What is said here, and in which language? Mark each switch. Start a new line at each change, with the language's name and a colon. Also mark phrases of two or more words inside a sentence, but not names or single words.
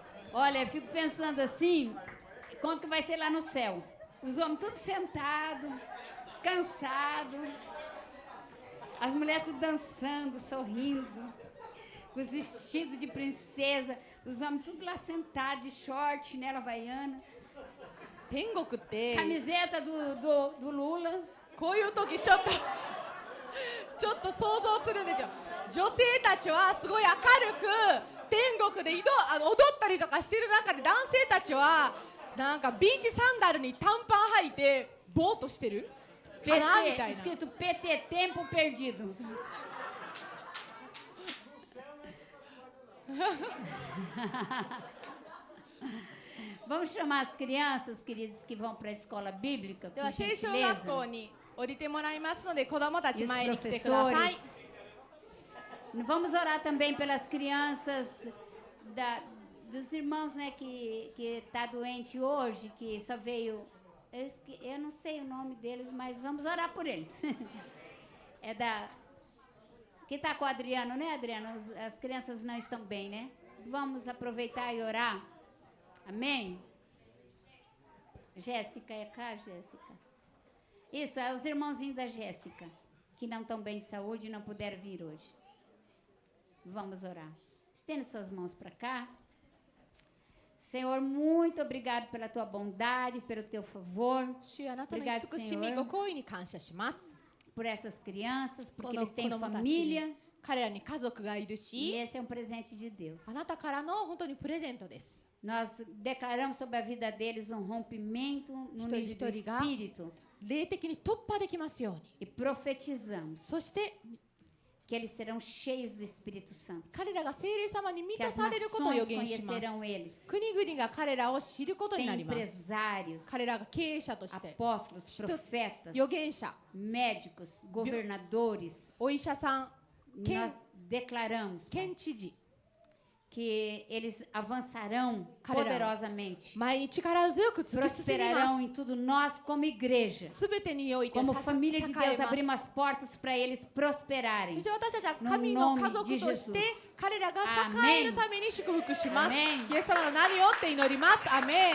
Portuguese: Olha, eu fico pensando assim, como que vai ser lá no céu? Os homens todos sentados, cansados, as mulheres tudo dançando, sorrindo, com os vestidos de princesa, os homens tudo lá sentados, de short, chinela havaiana,
Japanese: 天国って
Portuguese: camiseta do Lula.
Japanese: こういう時ちょっと想像するんですよ。女性たちはすごい明るく天国で踊ったりとかしてる中で、男性たちはなんかビーチサンダルに短パン履いてボーっとしてるかなみた
Portuguese: PT,
Japanese: いな。
Portuguese: escrito PT, tempo perdido. Vamos chamar as crianças, queridos, que vão para a escola bíblica,
Japanese: で
Portuguese: por
Japanese: は聖書学校
Portuguese: gentileza.
Japanese: に降りてもらいますので、子どもたち
Portuguese: E os
Japanese: 前に来てください。
Portuguese: professores. Vamos orar também pelas crianças dos irmãos, né, que está doente hoje, que só veio... Eu não sei o nome deles, mas vamos orar por eles. É da... Que está com o Adriano, né, Adriano? As crianças não estão bem, né? Vamos aproveitar e orar. Amém? Jéssica, é cá, Jéssica? Isso, é os irmãozinhos da Jéssica, que não estão bem de saúde e não puderam vir hoje. Vamos orar. Estenda suas mãos para cá. Senhor, muito obrigado pela tua bondade, pelo teu favor.
Japanese: 主よ、あなたの
Portuguese: Obrigado,
Japanese: 慈しみ
Portuguese: Senhor,
Japanese: ご好意に感謝します。
Portuguese: por essas crianças,
Japanese: こ
Portuguese: porque
Japanese: の
Portuguese: eles
Japanese: 子
Portuguese: têm
Japanese: 供たち
Portuguese: família.
Japanese: に、彼らに家族がいる
Portuguese: E
Japanese: し、
Portuguese: esse é um presente de Deus.
Japanese: あなたからの本当にプレゼントです。
Portuguese: Nós declaramos sobre a vida deles um rompimento no nível do espírito
Japanese: 霊的に突破できますように。
Portuguese: e profetizamos
Japanese: そして
Portuguese: que eles serão cheios do Espírito Santo,
Japanese: 彼らが聖霊様に満
Portuguese: que
Japanese: た
Portuguese: as
Japanese: されることを予
Portuguese: nações
Japanese: 言します。
Portuguese: conhecerão eles,
Japanese: 国々が彼らを知ることになります。
Portuguese: empresários,
Japanese: 彼らが経営者として、
Portuguese: apóstolos, Estou- profetas,
Japanese: 預言者、
Portuguese: médicos, governadores.
Japanese: お医者さん、
Portuguese: Nós declaramos, Pai,
Japanese: 県知事、
Portuguese: que eles avançarão Carerão. poderosamente,
Japanese: 前に力強く突き進み
Portuguese: prosperarão
Japanese: ま
Portuguese: em tudo. Nós, como igreja,
Japanese: す。すべてにおいて
Portuguese: como
Japanese: 栄
Portuguese: família de
Japanese: え
Portuguese: Deus,
Japanese: ます。
Portuguese: abrimos as portas para eles prosperarem.
Japanese: そして私たちは
Portuguese: No
Japanese: 神の
Portuguese: nome
Japanese: 家族
Portuguese: de
Japanese: として
Portuguese: Jesus.
Japanese: 彼らが栄えるために祝福します。
Portuguese: Amém.
Japanese: イエス様の名によって祈ります。アメン。